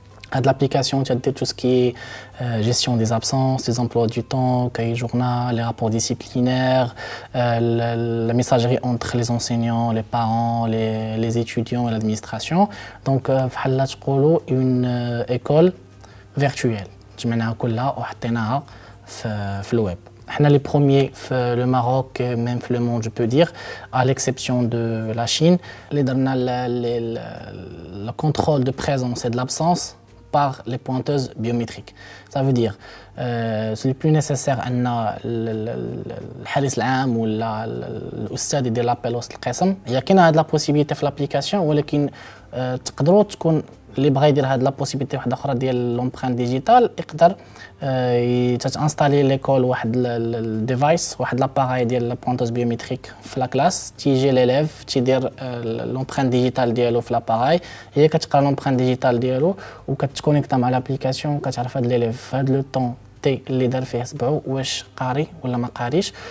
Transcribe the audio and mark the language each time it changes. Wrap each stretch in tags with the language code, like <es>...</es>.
<fr>À de l'application, tu as tout ce qui est gestion des absences, les emplois du temps, cahier journal, les rapports disciplinaires, la messagerie entre les enseignants, les parents, les étudiants et l'administration. Donc, une école virtuelle.</fr> <ar>جمعناها كلها وحطيناها في الويب.</ar> <fr>احنا les premiers في le Maroc, même في le monde, je peux dire, à l'exception de la Chine, les درنا le contrôle de présence et de l'absence par les pointeuses biométriques. Ça veut dire c'est le plus nécessaire</fr> <ar>ان الحارس العام ولا الاستاذ يدير لابيل وسط القسم. هي كاينه هاد لا بوسيبيليتي في لابليكاسيون ولكن تقدروا تكون اللي بغى يدير هاد لا بوسيبيليتي واحده اخرى ديال لومبرانت ديجيتال يقدر تانستالي ليكول واحد الديفايس واحد لاباراي ديال بوانتوز بيوميتريك في لا كلاس تيجي ليليف تيدير لومبرانت ديجيتال ديالو في لاباراي هي كتقرا لومبرانت ديجيتال ديالو وكتكونيكتا مع لابليكاسيون كتعرف هاد ليليف في هاد لو طون تي اللي دار فيه سبعو واش قاري ولا ما قاريش.</ar>